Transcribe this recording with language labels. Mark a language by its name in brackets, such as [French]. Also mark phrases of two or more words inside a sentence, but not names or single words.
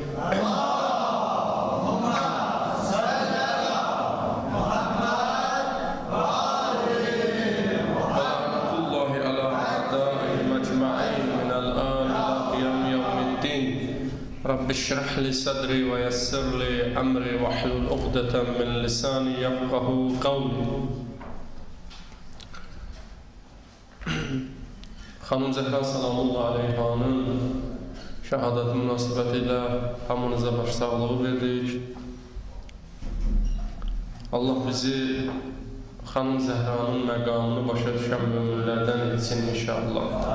[Arabic] رب اشرح لي صدري ويسر لي أمري واحلل عقدة من لساني يفقهوا قولي. [Azerbaijani] Xanım Zəhra salamullah aleyhanın şəhadəti münasibətilə hamınıza başsağlığı verdik. Allah bizi Xanım Zəhranın məqamını başa düşən möminlərdən etsin inşallah.